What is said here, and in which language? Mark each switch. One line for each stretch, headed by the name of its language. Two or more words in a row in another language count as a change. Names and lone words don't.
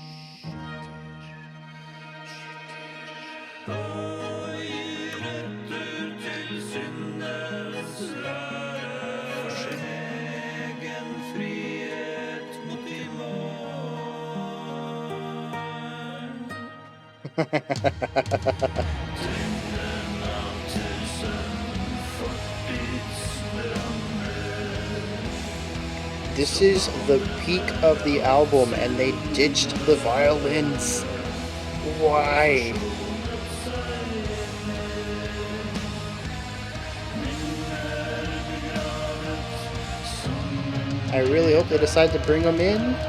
Norwegian: Og gir etter til syndens lære, for sin egen frihet mot i morgen. Tyngden av 1000 fortidsdrømmer.
English: This is the peak of the album, and they ditched the violins. Why? I really hope they decide to bring them in.